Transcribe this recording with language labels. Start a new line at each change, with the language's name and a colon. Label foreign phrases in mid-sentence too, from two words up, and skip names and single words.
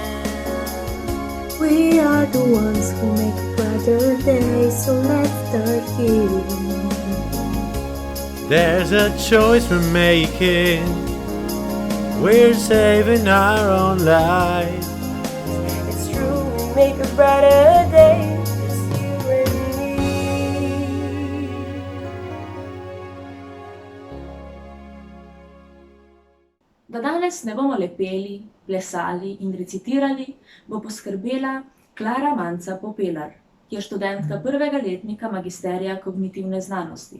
English: We are the ones who make a brighter day, so let's start giving. There's a choice we're making. We're saving our own lives. It's true, we make a brighter day, just you and me.
Slovenian: Da danes ne bomo le peli, plesali in recitirali, bo poskrbela Klara Manca Popelar, ki je študentka prvega letnika magisterija kognitivne znanosti.